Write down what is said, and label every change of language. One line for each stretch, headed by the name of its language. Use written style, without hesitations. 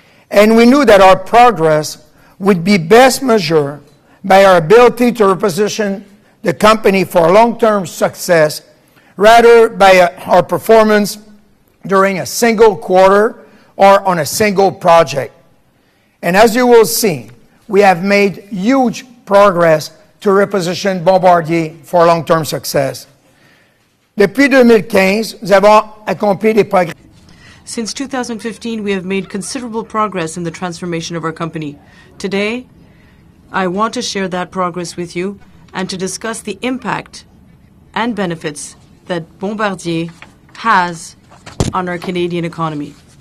English: And we knew that our progress would be best measured by our ability to reposition the company for long-term success rather by our performance during a single quarter or on a single project. And as you will see, we have made huge progress to reposition Bombardier for long-term success.
French: Depuis 2015, nous avons accompli des progrès.
English: Since 2015, we have made considerable progress in the transformation of our company. Today, I want to share that progress with you and to discuss the impact and benefits that Bombardier has on our Canadian economy.